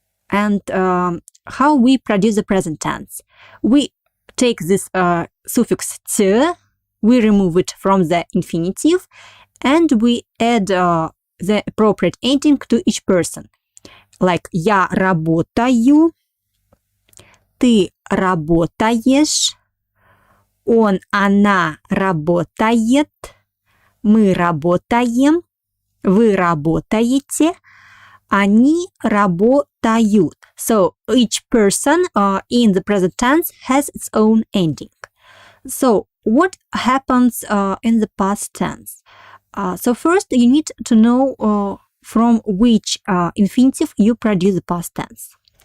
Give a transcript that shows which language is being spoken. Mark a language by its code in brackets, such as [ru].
[en] And how we produce the present tense? We take this suffix ts, we remove it from the infinitive, and we add the appropriate ending to each person. [ru] Like я работаю, ты работаешь, он, она работает, мы работаем, вы работаете, они работают. [en] So each person in the present tense has its own ending. So what happens in the past tense? So first you need to know from which infinitive you produce the past tense.